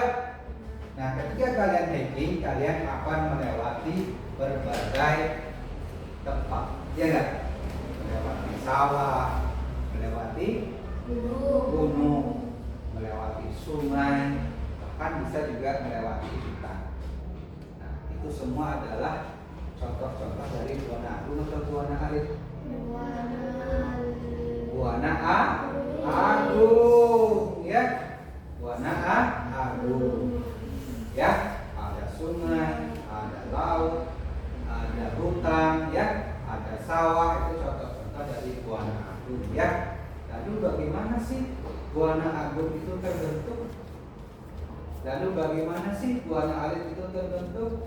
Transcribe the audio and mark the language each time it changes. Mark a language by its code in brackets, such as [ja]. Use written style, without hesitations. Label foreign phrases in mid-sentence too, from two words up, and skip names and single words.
[id] Nah, ketika kalian hiking, kalian akan melewati berbagai tempat, ya nggak? Melewati sawah, melewati gunung, melewati sungai, bahkan bisa juga melewati hutan. Nah, itu semua adalah contoh-contoh dari buana agung atau buana alit. Buana agung, ya. Buana agung, ya. Ada sungai, ada laut, ada hutan, ya. Ada sawah. Itu contoh-contoh dari buana agung, ya. Lalu bagaimana sih buana agung itu terbentuk? Lalu bagaimana sih buana alit itu terbentuk?